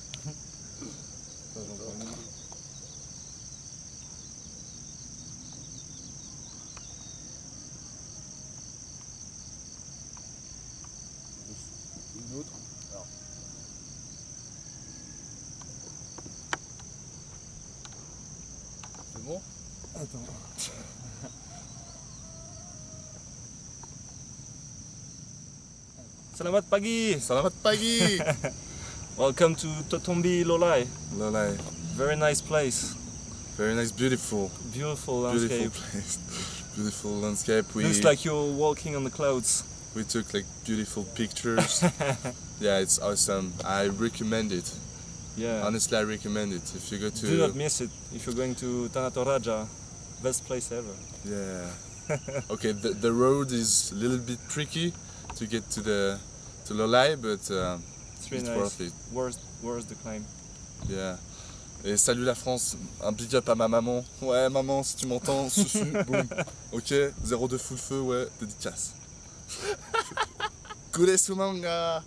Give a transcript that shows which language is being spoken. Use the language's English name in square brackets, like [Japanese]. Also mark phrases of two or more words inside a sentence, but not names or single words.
[French] Une autre. Alors. C'est bon? Attends. [Indonesian] Selamat pagi. Selamat pagi. [English] Welcome to Totombi Lolai. Lolai. Very nice place. Very nice, beautiful. Beautiful Beautiful landscape. place. Beautiful landscape. Looks like you're walking on the clouds. We took like beautiful pictures. Yeah, it's awesome. I recommend it. Yeah. Honestly, I recommend it. If you go to Do not miss it if you're going to Tanah Toraja. Best place ever. yeah. Okay, the road is a little bit tricky to get to Lolai, but It's really It's nice. worth it. Where's the climb? Yeah. [French] Et salut la France, un [English] big up [French] à ma maman. Ouais, maman, si tu m'entends, susu, boum. Ok, 02 full feu, ouais, dédicace. Kuresu manga.